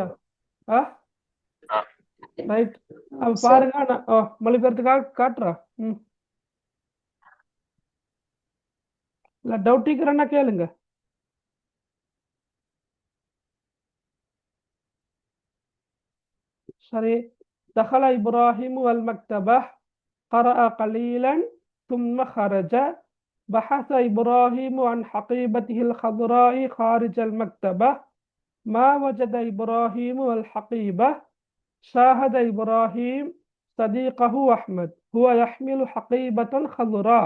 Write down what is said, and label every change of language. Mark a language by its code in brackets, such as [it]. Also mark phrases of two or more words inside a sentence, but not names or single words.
[ta] ஆ ரைட். பாருங்க, நான் மொழிபெயர்த்து காட்டுறா. இல்ல டவுட் இருக்கிறேன்னா கேளுங்க. சரி. [ar] دخل إبراهيم المكتبة قرأ قليلا ثم خرج. بحث إبراهيم عن حقيبته الخضراء خارج المكتبة. ما وجد إبراهيم الحقيبة. شاهد إبراهيم صديقه أحمد هو يحمل حقيبة خضراء.